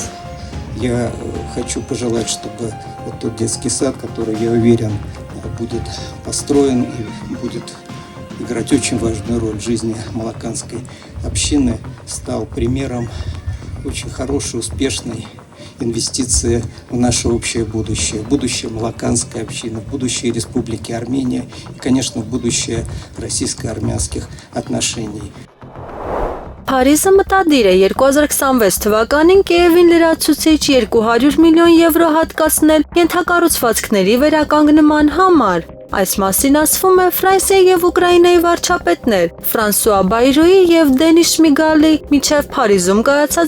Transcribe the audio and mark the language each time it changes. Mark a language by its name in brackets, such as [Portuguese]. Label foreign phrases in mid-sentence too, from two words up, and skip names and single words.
[Russian] Я хочу пожелать, чтобы вот тот детский сад, который, я уверен, будет построен и будет играть очень важную роль в жизни малаканской общины, стал примером очень хорошей, успешной инвестиции в наше общее будущее Малаканской общины, в будущее Республики Армения и, конечно, в будущее российско-армянских отношений. [Armenian] Փարիզը մտադիր է 2026 թվականին Կիևին լրացուցիչ 200 միլիոն եվրո հատկացնել ենթակառուցվածքների վերականգնման համար։ Այս մասին ասվում է Ֆրանսիայի եւ Ուկրաինայի վարչապետներ Ֆրանսուଆ Բայրոյի եւ Դենիս Շմիգալի միջև Փարիզում կայացած